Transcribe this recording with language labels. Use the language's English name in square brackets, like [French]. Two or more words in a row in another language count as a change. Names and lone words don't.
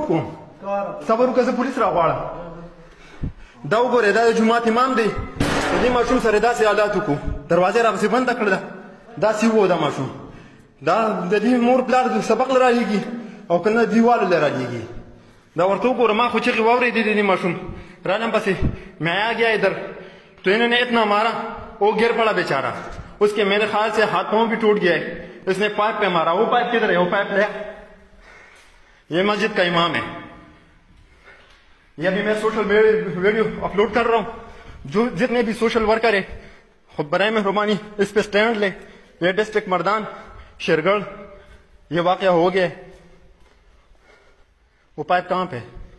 [Pashto] کوم صبر وکړه زه پولیس راغواړم دا وګوره دا د جمعه امام دی د دې ماشوم سره داسې حالات وکړو دروازې راپسې بنده کړله داسې و دا ماشوم دا د دې مور پلار سبق له رالیږي او که نه دیوالو له رالیږي دا ورته وګوره ما خو چغې واورېدې د دې ماشوم رالم پسې [Urdu] میں آ گیا ادھر تو انہوں نے اتنا مارا وہ گر پڑا بیچارہ اس کے میرے خیال سے ہاتھ پاؤں بھی ٹوٹ گیا ہے اس نے پائپ پہ مارا وہ پائپ کدھر ہے وہ پائپ لیا یہ مسجد کا امام ہے یہ ابھی میں [English] social video [Urdu] اپلوڈ کر رہا ہوں جو جتنے بھی [English] social worker [Urdu] ہیں خود برائے مہربانی اس پہ سٹینڈ لیں یہ ڈسٹرکٹ مردان شیرگڑھ یہ واقعہ ہو گیا وہ پائپ کہاں پہ